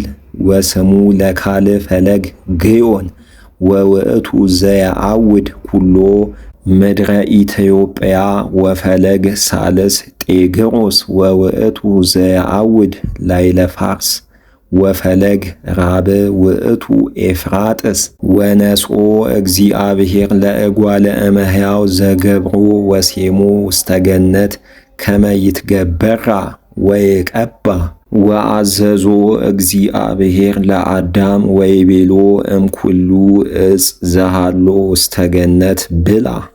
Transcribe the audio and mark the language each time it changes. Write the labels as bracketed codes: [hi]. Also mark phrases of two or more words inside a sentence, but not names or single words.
[gez] ወስሙ ለካል ፈለግ ግዮን ወውእቱ ዘየአውድ ኩሎ ምድረ ኢትዮጵያ ወፈለግ ሳልስ ጤግሮስ ወውእቱ ዘየአውድ ላይለ ፋርስ ወፈለግ ራብ ውእቱ ኤፍራጥስ ወነስኦ እግዚአብሔር ለእጓለ እመሕያው ዘገብሮ ወሴሞ ውስተ ገነት ከመ ይትገበራ ወይቀባ ወአዘዞ እግዚአብሔር ለአዳም ወይቤሎ እምኩሉ ዕፅ ዘሃሎ ውስተ ገነት ብላ